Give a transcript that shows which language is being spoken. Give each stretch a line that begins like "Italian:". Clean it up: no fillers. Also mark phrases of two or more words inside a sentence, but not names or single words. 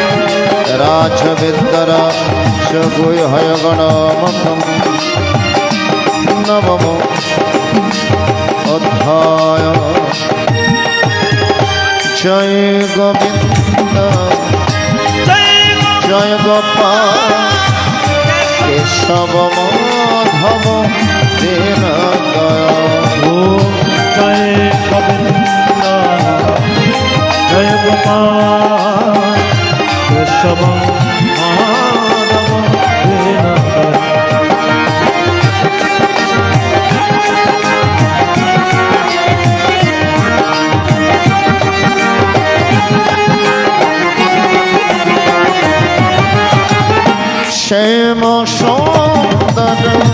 Sanskrit: राजविद्याराजगुह्यगणमतं नवमो अध्याय
Hindi: जय गोविंद जय गोपाल केशव माधव दीन दयाल जय गोविंद जय गोपाल केशव माधव दीन दयाल श्याम सुंदर